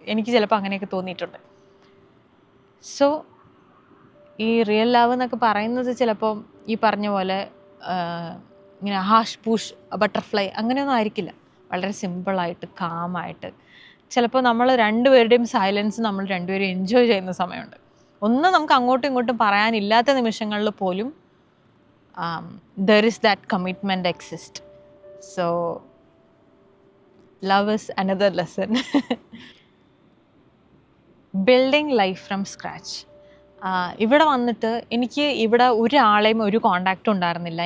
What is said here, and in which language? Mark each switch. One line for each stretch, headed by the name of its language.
Malayalam: എനിക്ക് ചിലപ്പോൾ അങ്ങനെയൊക്കെ തോന്നിയിട്ടുണ്ട്. സോ ഈ റിയൽ ലവ് എന്നൊക്കെ പറയുന്നത് ചിലപ്പോൾ ഈ പറഞ്ഞ പോലെ ഇങ്ങനെ ഹാഷ് പൂഷ് ബട്ടർഫ്ലൈ അങ്ങനെയൊന്നും ആയിരിക്കില്ല. വളരെ സിമ്പിളായിട്ട് കാമായിട്ട് ചിലപ്പോൾ നമ്മൾ രണ്ടുപേരുടെയും സൈലൻസ് നമ്മൾ രണ്ടുപേരും എൻജോയ് ചെയ്യുന്ന സമയമുണ്ട്. ഒന്നും നമുക്ക് അങ്ങോട്ടും ഇങ്ങോട്ടും പറയാനില്ലാത്ത നിമിഷങ്ങളിൽ പോലും
English: there is that commitment exist. So love is another lesson. Building life from scratch.
Malayalam: ഇവിടെ വന്നിട്ട് എനിക്ക് ഇവിടെ ഒരാളെയും ഒരു കോണ്ടാക്റ്റും ഉണ്ടായിരുന്നില്ല.